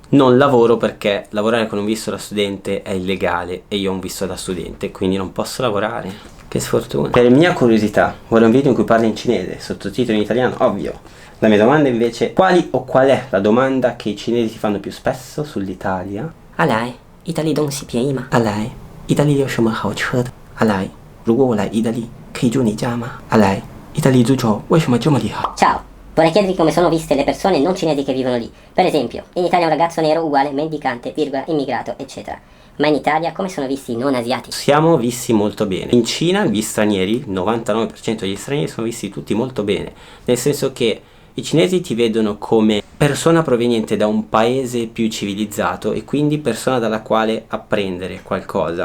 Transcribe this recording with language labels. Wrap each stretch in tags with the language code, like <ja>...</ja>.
<it>Non lavoro perché lavorare con un visto da studente è illegale e io ho un visto da studente, quindi non posso lavorare. Che sfortuna. Per mia curiosità, vuole un video in cui parli in cinese, sottotitoli in italiano? Ovvio. La mia domanda invece, qual è la domanda che i cinesi ti fanno più spesso sull'Italia?</it> <zh>阿来，意大利东西便宜吗？阿来，意大利有什么好吃的？阿来，如果我来意大利，可以住你家吗？阿来，意大利足球为什么这么厉害？</zh> <it>Ciao, vorrei chiederti come sono viste le persone non cinesi che vivono lì. Per esempio, in Italia un ragazzo nero uguale mendicante, virgola, immigrato, eccetera. Ma in Italia come sono visti i non asiatici? Siamo visti molto bene. In Cina gli stranieri, il 99% degli stranieri sono visti tutti molto bene, nel senso che i cinesi ti vedono come persona proveniente da un paese più civilizzato e quindi persona dalla quale apprendere qualcosa.</it>